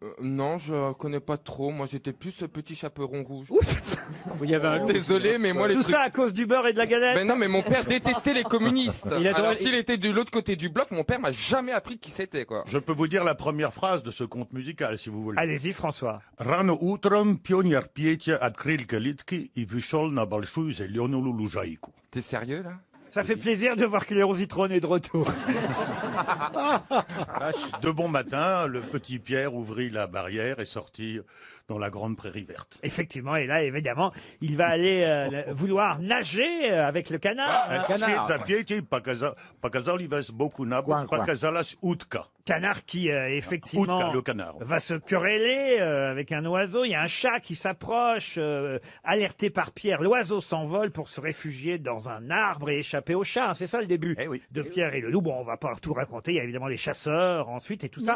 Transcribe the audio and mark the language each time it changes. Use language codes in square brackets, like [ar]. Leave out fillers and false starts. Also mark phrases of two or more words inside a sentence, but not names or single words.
[fr] Non, je connais pas trop. Moi, j'étais plus ce petit chaperon rouge. Il y avait un loup. Désolé, mais moi les Tout trucs... ça à cause du beurre et de la galette? Ben non, mais mon père détestait les communistes. Il Alors s'il était de l'autre côté du bloc, mon père m'a jamais appris qui c'était, quoi. Je peux vous dire la première phrase de ce conte musical, si vous voulez. Allez-y, François. [ru] Рано утром пионер Петя открыл калитки и вышел на большую зеленую лужайку. [fr] T'es sérieux, là? Ça fait plaisir de voir que Léon Zitrone est de retour. De bon matin, le petit Pierre ouvrit la barrière et sortit dans la grande prairie verte. Effectivement, et là, évidemment, il va aller vouloir nager avec le canard. hein. [ru] Вслед за Петей показалась боку на бок, показалась утка. [fr] Canard qui, effectivement, Utka, le canard. va se quereller avec un oiseau. Il y a un chat qui s'approche, alerté par Pierre. L'oiseau s'envole pour se réfugier dans un arbre et échapper au chat. C'est ça le début de Pierre et le loup. Bon, on va pas tout raconter. Il y a évidemment les chasseurs ensuite et tout ça.